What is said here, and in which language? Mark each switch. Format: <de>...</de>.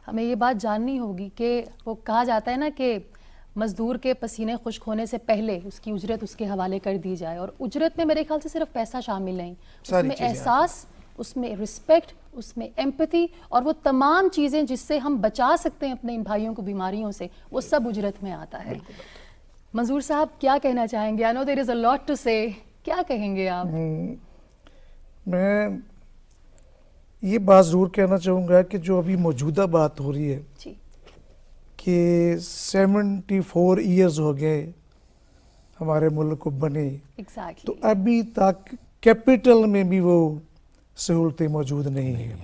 <ur>ہمیں یہ بات جاننی ہوگی کہ وہ کہا جاتا ہے نا کہ مزدور کے پسینے خشک ہونے سے پہلے اس کی اجرت اس کے حوالے کر دی جائے، اور اجرت میں میرے خیال سے صرف پیسہ شامل نہیں، اس میں احساس، اس میں رسپیکٹ، اس میں ایمپتھی، اور وہ تمام چیزیں جس سے ہم بچا سکتے ہیں اپنے ان بھائیوں کو بیماریوں سے، وہ سب اجرت میں آتا ہے.</ur> <en>منظور صاحب کیا کہنا چاہیں گے؟ I know there is a lot to say.</en> <ur>کیا کہیں گے آپ؟ میں یہ بات ضرور کہنا چاہوں گا کہ جو ابھی موجودہ بات ہو رہی ہے کہ 74 ایئرز ہو گئے ہمارے ملک کو بنے، تو ابھی تک کیپٹل میں بھی وہ سہولتیں موجود نہیں ہیں.</ur>